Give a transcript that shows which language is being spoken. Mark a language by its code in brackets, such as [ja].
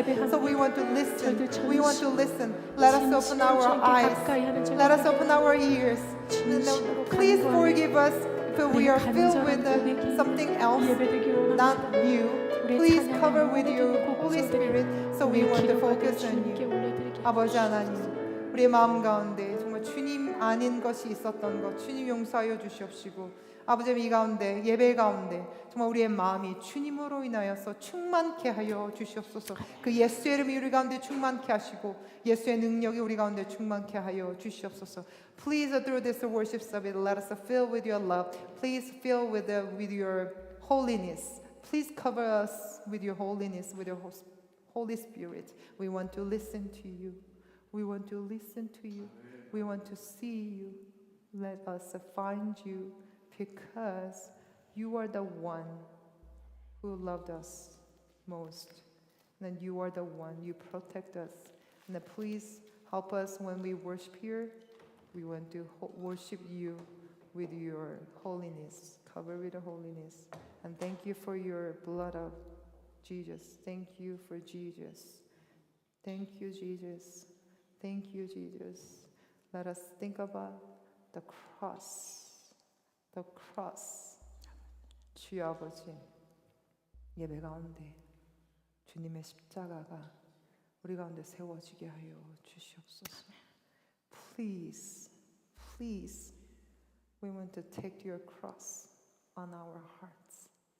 [en] So we want to listen. We want to listen. Let us open our eyes. Let us open our ears. Please forgive us if we are filled with something else, not you. Please cover with your Holy Spirit. So we want to focus on you. [ko] 아버지 하나님, 우리의 마음 가운데 정말 주님 아닌 것이 있었던 것 주님 용서하여 주시옵시고, 아버지 이 가운데 예배 가운데 정말 우리의 마음이 주님으로 인하여서 충만케 하여 주시옵소서. 그 예수의 이름이 우리 가운데 충만케 하시고 예수의 능력이 우리 가운데 충만케 하여 주시옵소서. [en] Please through this worship service let us fill with your love. Please fill with your holiness. Please cover us with your holiness, with your Holy Spirit. We want to listen to you. We want to listen to you. We want to see you. Let us find you, because you are the one who loved us most. And you are the one, you protect us. And please help us when we worship here. We want to worship you with your holiness, cover with the holiness. And thank you for your blood of Jesus. Thank you for Jesus. Thank you, Jesus. Thank you, Jesus. Let us think about the cross. The cross. [ko] 주여 아버지, 예배 가운데 주님의 십자가가 우리 가운데 세워지게 하여 주시옵소서. [en] Please, please, we want to take your cross on our hearts.